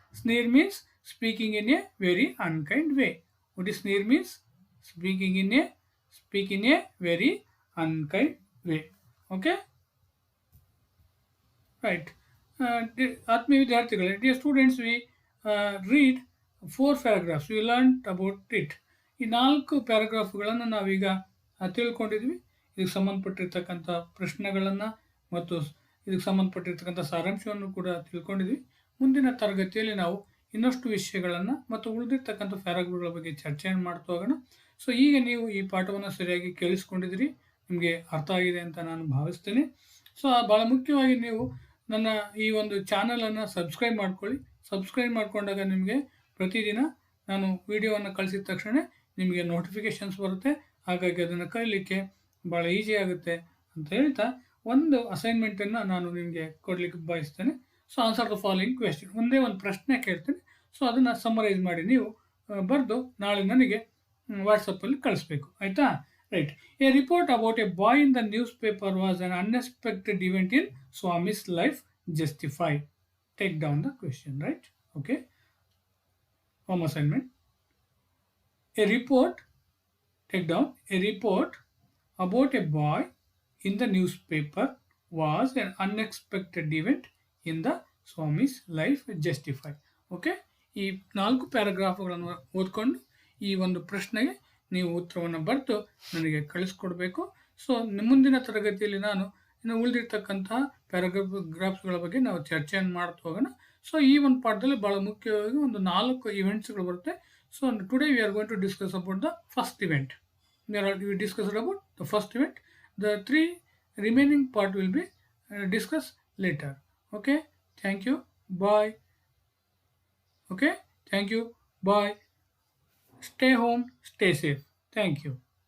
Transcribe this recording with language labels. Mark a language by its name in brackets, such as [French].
[English] Sneer means speaking in a very unkind way. What is sneer means? Speak in a very unkind way. Okay? Right. [Kannada] ಆತ್ಮೀಯ ವಿದ್ಯಾರ್ಥಿಗಳೇ, [English] dear students, we read 4 paragraphs. We learned about it. [Kannada] ಈ 4 ಪ್ಯಾರಾಗ್ರಾಫ್ಗಳನ್ನು ನಾವೀಗ ತಿಳ್ಕೊಂಡಿದ್ವಿ. ಇದಕ್ಕೆ ಸಂಬಂಧಪಟ್ಟಿರ್ತಕ್ಕಂಥ ಪ್ರಶ್ನೆಗಳನ್ನು ಮತ್ತು ಇದಕ್ಕೆ ಸಂಬಂಧಪಟ್ಟಿರ್ತಕ್ಕಂಥ ಸಾರಾಂಶವನ್ನು ಕೂಡ ತಿಳ್ಕೊಂಡಿದ್ವಿ. ಮುಂದಿನ ತರಗತಿಯಲ್ಲಿ ನಾವು ಇನ್ನಷ್ಟು ವಿಷಯಗಳನ್ನು ಮತ್ತು ಉಳಿದಿರ್ತಕ್ಕಂಥ ಪ್ಯಾರಾಗ್ರಾಫ್ಗಳ ಬಗ್ಗೆ ಚರ್ಚೆಯನ್ನು ಮಾಡ್ತಾ ಹೋಗೋಣ. ಸೊ ಈಗ ನೀವು ಈ ಪಾಠವನ್ನು ಸರಿಯಾಗಿ ಕೇಳಿಸ್ಕೊಂಡಿದ್ದೀರಿ, ನಿಮಗೆ ಅರ್ಥ ಆಗಿದೆ ಅಂತ ನಾನು ಭಾವಿಸ್ತೇನೆ. ಸೊ ಭಾಳ ಮುಖ್ಯವಾಗಿ ನೀವು ನನ್ನ ಈ ಒಂದು ಚಾನಲನ್ನು ಸಬ್ಸ್ಕ್ರೈಬ್ ಮಾಡ್ಕೊಳ್ಳಿ. ಸಬ್ಸ್ಕ್ರೈಬ್ ಮಾಡಿಕೊಂಡಾಗ ನಿಮಗೆ ಪ್ರತಿದಿನ ನಾನು ವಿಡಿಯೋವನ್ನು ಕಳಿಸಿದ ತಕ್ಷಣ ನಿಮಗೆ ನೋಟಿಫಿಕೇಷನ್ಸ್ ಬರುತ್ತೆ. ಹಾಗಾಗಿ ಅದನ್ನು ಕಲಿಲಿಕ್ಕೆ ಭಾಳ ಈಸಿ ಆಗುತ್ತೆ ಅಂತ ಹೇಳ್ತಾ ಒಂದು ಅಸೈನ್ಮೆಂಟನ್ನು ನಾನು ನಿಮಗೆ ಕೊಡಲಿಕ್ಕೆ ಬಯಸ್ತೇನೆ. [English] So answer the following question. [Kannada] ಒಂದೇ ಒಂದು ಪ್ರಶ್ನೆ ಕೇಳ್ತೇನೆ. ಸೊ ಅದನ್ನು ಸಮ್ಮರೈಸ್ ಮಾಡಿ ನೀವು ಬರೆದು ನಾಳೆ ನನಗೆ ವಾಟ್ಸಪ್ಪಲ್ಲಿ ಕಳಿಸ್ಬೇಕು, ಆಯಿತಾ? [English] Right. A report about a boy in the newspaper was an unexpected event in Swami's life justified. Take down the question, right? Okay. Home assignment. A report, take down, a report about a boy in the newspaper was an unexpected event in the Swami's life justified. Okay. [Kannada] ಈ 4 ಪ್ಯಾರಾಗ್ರಾಫ್ಗಳನ್ನು ಓದ್ಕೊಂಡು ಈ ಒಂದು ಪ್ರಶ್ನೆಗೆ ನೀವು ಉತ್ತರವನ್ನು ಬರೆದು ನನಗೆ ಕಳಿಸ್ಕೊಡ್ಬೇಕು. So ಮುಂದಿನ ತರಗತಿಯಲ್ಲಿ ನಾನು ಇನ್ನು ಉಳಿದಿರ್ತಕ್ಕಂತಹ ಪ್ಯಾರಾಗ್ರಾಫ್ಗಳ ಬಗ್ಗೆ ನಾವು ಚರ್ಚೆಯನ್ನು ಮಾಡ್ತಾ ಹೋಗೋಣ. ಸೊ ಈ ಒಂದು ಪಾಠದಲ್ಲಿ ಭಾಳ ಮುಖ್ಯವಾಗಿ ಒಂದು 4 ಇವೆಂಟ್ಸ್ಗಳು ಬರುತ್ತೆ. [English] So today we are going to discuss about the first event. we discussed about the first event. The three remaining part will be discussed later. Okay, thank you. Bye. Okay, thank you. Bye. Stay home, stay safe. Thank you.